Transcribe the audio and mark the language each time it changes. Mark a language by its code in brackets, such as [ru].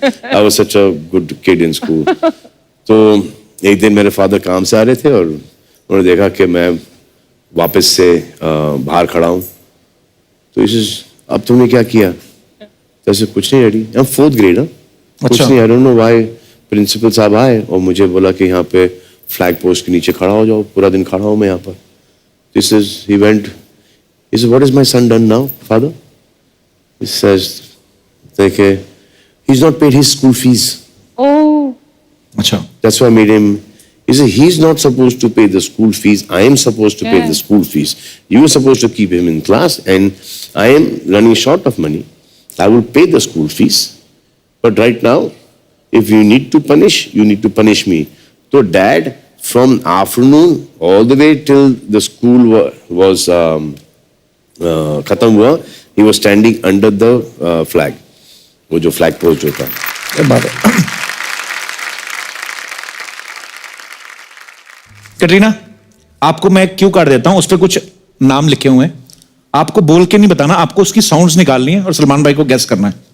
[en] I was such a good kid in school. [hi] तो एक दिन मेरे फादर काम से आ रहे थे और उन्होंने देखा कि मैं वापस से बाहर खड़ा हूँ, तो इसे अब तुमने क्या किया? तो ऐसे कुछ नहीं daddy, [en] I am 4th grade. [hi] कुछ नहीं, [en] I don't know why [hi] principal साहब आए और मुझे बोला कि यहाँ पे फ्लैग पोस्ट के नीचे खड़ा हो जाओ, पूरा दिन खड़ा हूँ मैं यहाँ पर। [en] This is he went, he said, what is my son done now, father? He says, [hi] देखिए, [en] he's not paid his school fees. Oh. [hi] अच्छा। [en] That's why I made him. He said, he's not supposed to pay the school fees. I am supposed to pay the school fees. You are supposed to keep him in class, and I am running short of money. I will pay the school fees. But right now, if you need to punish, you need to punish me. So dad, from afternoon all the way till the school was [hi] खत्म हुआ, [en] he was standing under the flag. [hi] वो जो flag post होता है। बात है। कटरीना, आपको मैं क्यू कार्ड देता हूं, उस पर कुछ नाम लिखे हुए हैं, आपको बोल के नहीं बताना, आपको उसकी साउंड्स निकालनी है और सलमान भाई को गैस करना है।